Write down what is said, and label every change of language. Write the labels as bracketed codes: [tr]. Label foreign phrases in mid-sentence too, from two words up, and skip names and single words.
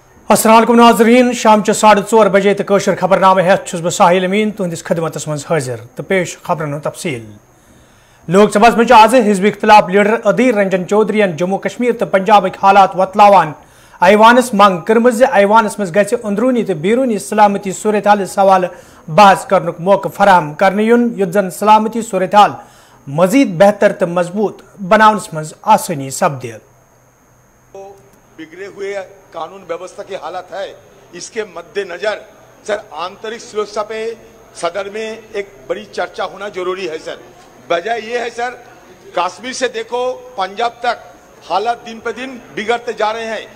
[ks] अस्सलाम वालेकुम नाज़रीन, शाम 4:30 बजे तो कशर खबरनामे हेत छुस बह साहिल अमीन तुहंदिस खदमतस मज हाजिर तो पेश खबरन तफसील। लोकसभा मज आज हिज़्ब इख्तिलाफ लीडर अदीर रंजन चौधरी जम्मू कश्मीर तो पंजाब हालात वतलावान ऐवानस मंग कर्म ऐवानस मज गि अंदरूनी तो बैरूनी सलामती सूरत हाल सवाल बहस कर मौका फराहम कर युत जन सलामती सूरत हाल मजीद बेहतर तो मजबूत बनावनस मज आसानी सपदे। [hi] बिगड़े हुए कानून व्यवस्था की हालत है, इसके मद्देनजर सर आंतरिक सुरक्षा पे सदन में एक बड़ी चर्चा होना जरूरी है। सर वजह यह है सर, कश्मीर से देखो पंजाब तक हालात दिन पे दिन बिगड़ते जा रहे हैं।